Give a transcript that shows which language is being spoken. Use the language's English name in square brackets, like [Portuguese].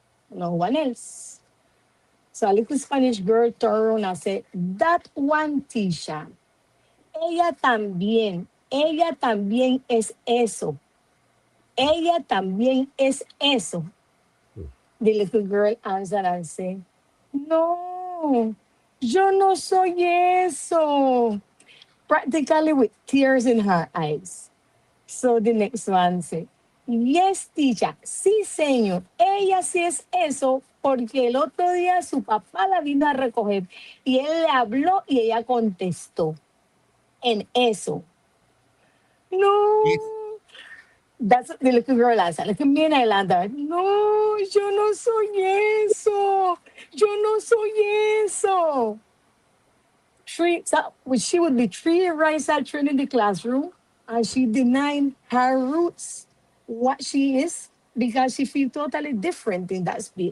[English] No one else. So a little Spanish girl turned around and said, that one teacher, [Spanish] ella también es eso. Ella también es eso. [English] The little girl answered and said, [Spanish] no, yo no soy eso. [English] Practically with tears in her eyes. So the next one said, yes, teacher, [Spanish] sí, señor, ella sí es eso, porque el otro día su papá la vino a recoger y él le habló y ella contestó en eso. [English] Yes. No, that's the little girl answered. Like me and I landed, [Spanish] no, yo no soy eso, yo no soy eso. [English] She would be 3 years at in the classroom, and she denied her roots, what she is, because she feels totally different in that space.